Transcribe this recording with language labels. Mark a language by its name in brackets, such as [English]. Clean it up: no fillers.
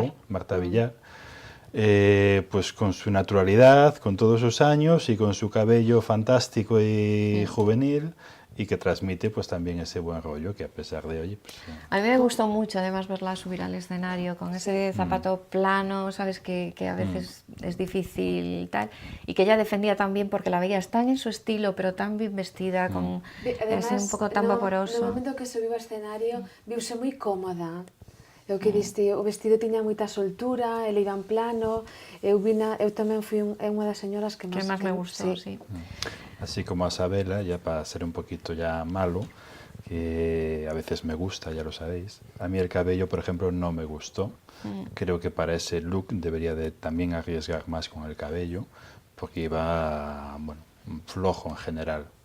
[Spanish] rojo, Marta Villar, pues con su naturalidad, con todos sus años y con su cabello fantástico y juvenil, y que transmite pues también ese buen rollo que a pesar de hoy... Pues, A mí me gustó mucho además verla subir al escenario con ese zapato plano, sabes que a veces es difícil y tal, y que ella defendía también porque la veías tan en su estilo, pero tan bien vestida, con ese [Galician] un pouco [Spanish] tan vaporoso. [Galician] No momento que subiu ao escenario, viuse moi cómoda. O que diste, o vestido tiña moita soltura, ele iba en plano, eu tamén fui unha das señoras que [Spanish] Que más me gustó, sí. Así como a Sabela, ya para ser un poquito ya malo, que a veces me gusta, ya lo sabéis. A mí el cabello, por ejemplo, no me gustó. Creo que para ese look debería de también arriesgar más con el cabello, porque iba, bueno, flojo en general.